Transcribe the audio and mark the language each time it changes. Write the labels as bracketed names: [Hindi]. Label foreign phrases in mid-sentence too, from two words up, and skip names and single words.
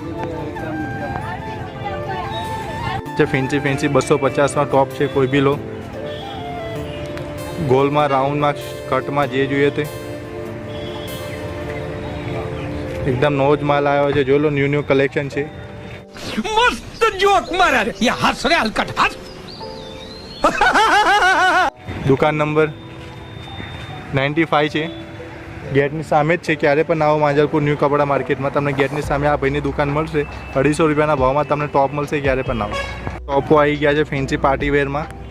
[Gujarati] જે ફેન્સી 250 માં ટોપ છે, કોઈ બી લો. ગોલમાં રાઉન્ડમાં કટમાં જે જોઈએ તે એકદમ નવો જ માલ આવ્યો છે. જો લો ન્યૂ કલેક્શન છે. [Hindi] मस्त जोक मारा रे, ये हंस रे हलकट हंस. [Gujarati] દુકાન નંબર 95 છે, ગેટની સામે જ છે. ક્યારે પણ આવો માંજલપુર ન્યૂ કપડા માર્કેટમાં. તમને ગેટની સામે આ ભાઈની દુકાન મળશે. 250 રૂપિયાના ભાવમાં તમને ટોપ મળશે. ક્યારે પણ આવો. ટોપો આવી ગયા છે ફેન્સી પાર્ટી વેરમાં.